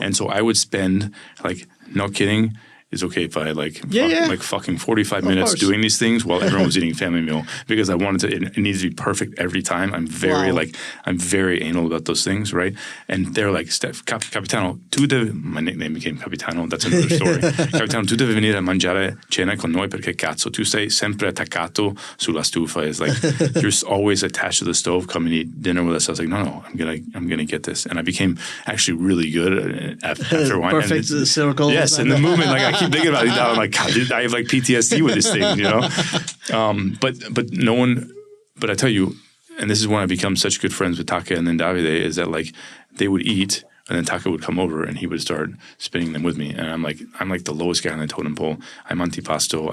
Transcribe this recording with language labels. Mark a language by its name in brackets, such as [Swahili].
[English] And so I would spend like, not kidding, it's okay if I like fucking 45 minutes doing these things while everyone was eating family meal, because I wanted to. It needs to be perfect every time. I'm very anal about those things, right? And they're like, Capitano, my nickname became Capitano. That's another story. [Italian] Capitano, tu devi venire a mangiare cena con noi perché cazzo tu sei sempre attaccato sulla stufa. [English] Is like you're always attached to the stove. Come and eat dinner with us. I was like, no, I'm gonna get this, and I became actually really good after a while. Perfect circle. Yes, and the movement, like I keep thinking about it now. I'm like, God, I have like PTSD with this thing, you know. But no one. But I tell you, and this is when I become such good friends with Taka and then Davide, is that like they would eat, and then Taka would come over and he would start spinning them with me, and I'm like the lowest guy on the totem pole. I'm antipasto.